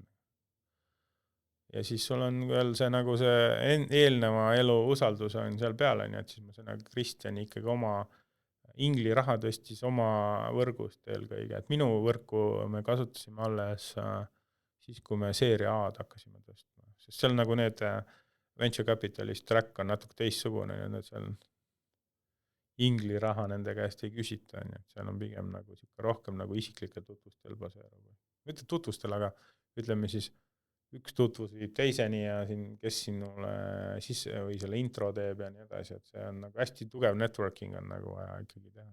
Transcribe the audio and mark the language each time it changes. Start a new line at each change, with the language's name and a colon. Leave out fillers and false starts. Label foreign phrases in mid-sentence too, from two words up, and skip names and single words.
Estonian: Ja siis sul on veel see nagu see eelneva elu usaldus on seal peale, nii et siis ma sain Kristjani ikkagi oma Ingli raha tõstis oma võrgust eelkõige, et minu võrku me kasutasime alles siis, kui me seeria A-d hakkasime tõstma, sest seal nagu need
English: venture capitalist track
Estonian: on natuke teissugune, ja seal Ingli raha nende käest ei küsita, nii et seal on pigem nagu rohkem nagu isiklikel tutvustel baseerub. Mitte tutvustel, aga ütleme siis üks tutvus viib teiseni ja kes sinule sisse või selle intro teeb ja nii edasi, et see on nagu hästi tugev networking on nagu vaja ikkagi teha.